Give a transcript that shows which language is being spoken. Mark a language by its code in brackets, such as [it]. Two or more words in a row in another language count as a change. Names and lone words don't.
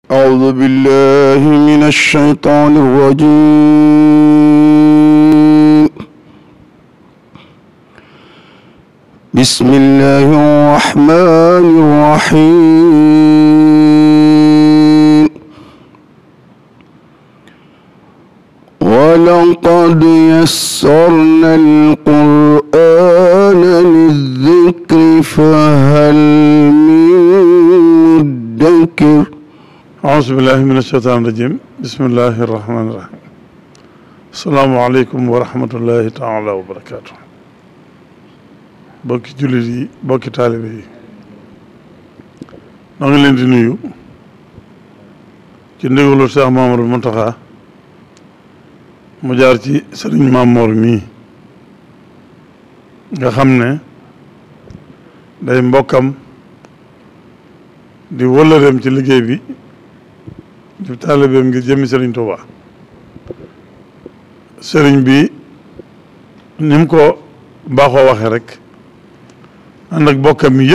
[ar] أعوذ بالله من الشيطان الرجيم بسم الله الرحمن الرحيم ولقد يسرنا القرآن للذكر فهل من مدكر أعوذ بالله من الشيطان الرجيم بسم الله الرحمن الرحيم السلام عليكم ورحمة الله تعالى وبركاته [wo] bokki jullit yi bokki taalibe yi maa ngi leen di nuyu ci ndigalu Cheikh Mamadou Mountakha mu jaar ci sëriñ Mamor mii nga xam ne day mbokkam di wëllëreem ci liggéey bi di taalibeem ngir jëmmi sëriñ Touba sëriñ bi ni mu ko baaxoo waxee rek ànd ak bokkam yi